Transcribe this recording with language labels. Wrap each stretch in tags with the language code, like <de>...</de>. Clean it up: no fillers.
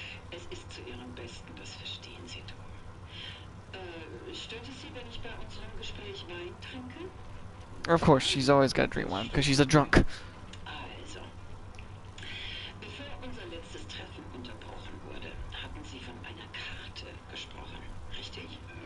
<de>Es ist zu Ihrem Besten, das verstehen Sie doch. Stört es Sie, wenn ich bei unserem Gespräch Wein trinke?</de> <en>Of course, she's always got to drink wine because she's a drunk.</en> <de>Also, bevor unser letztes Treffen unterbrochen wurde, hatten Sie von einer Karte gesprochen, richtig?</de>